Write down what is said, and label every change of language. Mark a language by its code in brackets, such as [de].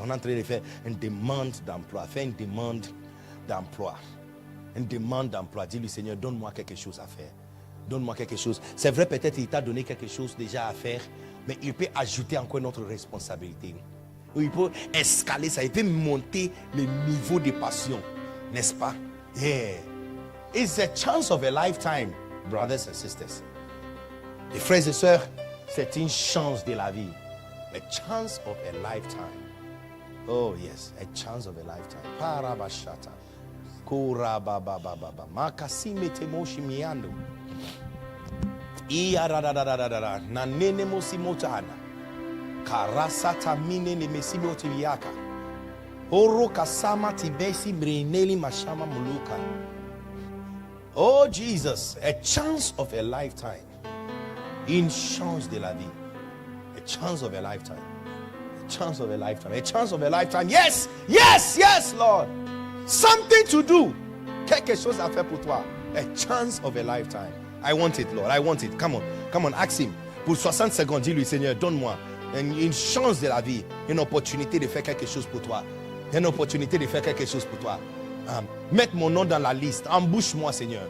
[fr] On est en train de faire une demande d'emploi. Fais une demande d'emploi. Une demande d'emploi. Dis-lui Seigneur, donne-moi quelque chose à faire. Donne-moi quelque chose. C'est vrai, peut-être il t'a donné quelque chose déjà à faire. Mais il peut ajouter encore une autre responsabilité. Ou il peut escaler ça. Il peut monter le niveau de passion. N'est-ce pas? Yeah. [en] It's a chance of a lifetime, brothers and sisters. [fr] Les frères et sœurs, c'est une chance de la vie. [en] A chance of a lifetime. Oh yes, a chance of a lifetime. Parabashata. Kurababababa. Makasime temoshi miando. Iyararararara. Nanene mosimotana. Karasata minene mesimotiviaka. Oro kasama tibesi mreneli mashama muluka. Oh Jesus, a chance of a lifetime. [fr] Une chance de la vie. [en] A chance of a lifetime. A chance of a lifetime. A chance of a lifetime. Yes, yes, yes, Lord. Something to do. [fr] Quelque chose à faire pour toi. [en] A chance of a lifetime. I want it, Lord. I want it. Come on, ask him. [fr] Pour 60 secondes, dis-lui, Seigneur, donne-moi une chance de la vie, une opportunité de faire quelque chose pour toi. Une opportunité de faire quelque chose pour toi. Mettre mon nom dans la liste. Embauche-moi, Seigneur.